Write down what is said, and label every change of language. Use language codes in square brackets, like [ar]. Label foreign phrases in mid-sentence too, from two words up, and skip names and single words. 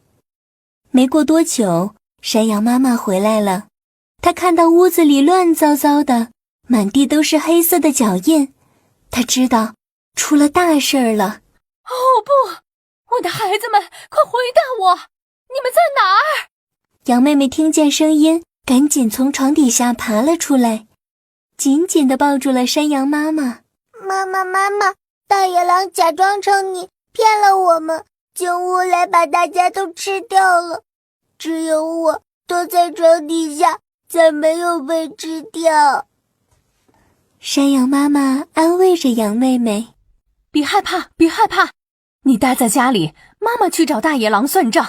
[zh] 沒過多久，山羊媽媽回來了，她看到屋子裡亂糟糟的，滿地都是黑色的腳印，她知道出了大事兒了。哦不，我的孩子們，快回答我，你們在哪兒？羊妹妹听見聲音，趕緊從床底下爬了出來，緊緊地抱住了山羊媽媽。媽媽，大野狼假裝成你騙了我們，進屋來把大家都吃掉了，只有我躲在床底下，才沒有被吃掉。山羊媽媽安慰着羊妹妹： 別害怕，別害怕，你待在家裡，媽媽去找大野狼算賬。